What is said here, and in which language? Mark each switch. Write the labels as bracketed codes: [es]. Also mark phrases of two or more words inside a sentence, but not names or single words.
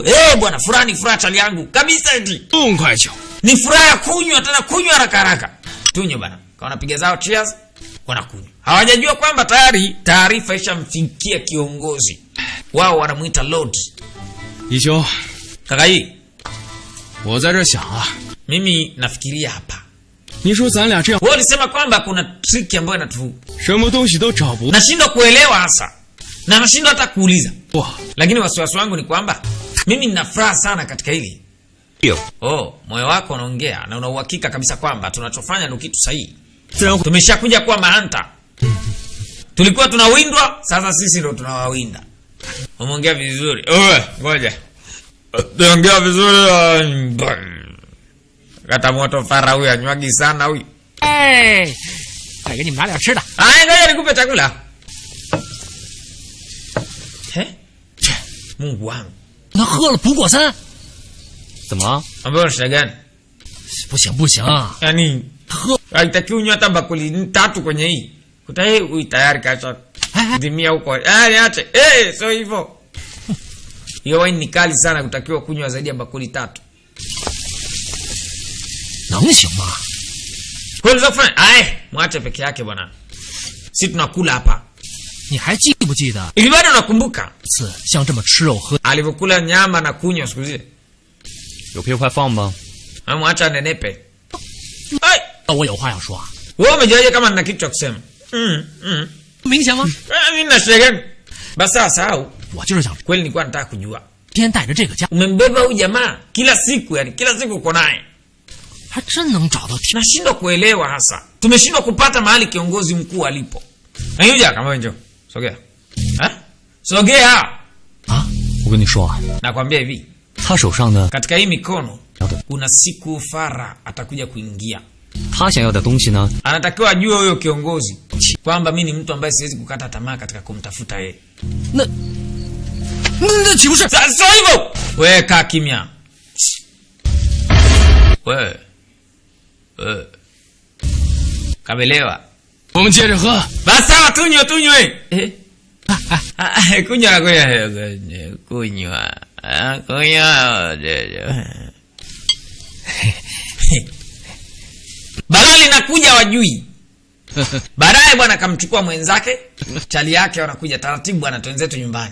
[sw] Bwana furaha chali yangu. Kabisa eti. Ni furaha kunywa tena kunywa haraka. Tunywe bana. Kwa wanapiga zao cheers, wanakunywa. Hawajajua kwamba tayari taarifa ishamfikia kiongozi. Wao wanamuita Lord. Isho. Kaka hii. [zh] 我在这想啊 [sw] Mimi nafikiria hapa. [zh] 你说咱俩这样 [sw] Wewe ulisema kwamba kuna trick ambayo inatufu. [zh] 什么东西都找不 [sw] Nashindwa kuelewa hasa. Na nashindwa hata kuuliza. [zh] 到 [sw] Lakini wasiwasi wangu ni kwamba mimi nina furaha sana katika hili. Moyo wako unaongea na una uhakika kabisa kwamba tunachofanya ndio kitu sahihi. Tumeshakuja kuwa mahanta. Tulikuwa tunawindwa, sasa sisi ndio tunawawinda. Umeongea vizuri. Ngoja. Tuongea vizuri. Kata moto fara huyu anywagi sana huyu. [zh] 再给你们拿点吃的。 [sw] Ngoja nikupe chakula. Mungu wangu. [zh] 他喝了补果参。怎么？ [sw] Ambayo shida gani? [zh] 不行不行， [sw] Yaani haitakiwi unywe hata bakuli 3 kwenye hii. Kutai tayari kacha. Dimia huko. Niache. Sio hivyo. Hiyo wine ni kali sana, kutakiwa kunywa zaidi ya bakuli 3. [zh] 能行吗？ [sw] Kwa hiyo fanya, mwache peke yake bwana. Sisi tunakula hapa. [zh] 你还记不记得 [sw] Hivi bado nakumbuka [zh] 次像这么吃肉喝？ [sw] alivyokula nyama na kunywa siku zile? [zh] 有屁快放吧。 [sw] Mwacha nenepe. [zh] 我有话要说。 [sw] Wewe umejiaje kama nina kitu cha kusema? [zh] 明显吗？ [sw] Mimi na shida gani? Basi sahau. [zh] 我就是想 [sw] Kweli nilikuwa nataka kujua. [zh] 今天带着这个家， [sw] Umembeba huyu jamaa kila siku, yani kila siku uko naye. [zh] 还真能找到。 [sw] Nashindwa kuelewa hasa. Tumeshindwa kupata mahali kiongozi mkuu alipo. Na yuja kama njoo. Sogea. Sogea. [zh] 啊，我跟你说啊， [sw] Nakwambia hivi. [zh] 他手上的 [sw] Katika hii mikono kuna siku Fara atakuja kuingia. [zh] 他想要的东西呢？ [sw] Anatakiwa ajue huyo kiongozi kwamba mimi ni mtu ambaye siwezi kukata tamaa katika kumtafuta yeye. [zh] 那岂不是？ [sw] Sasa hivyo. Wewe kaa kimya. Wewe. Kabelewa. [zh] 我们接着喝。 [sw] Basa tunywe. Kunywa. Balali nakuja wajui. Baadaye bwana kamchukua mwenzake, chali yake wanakuja taratibu bwana twenzetu nyumbani.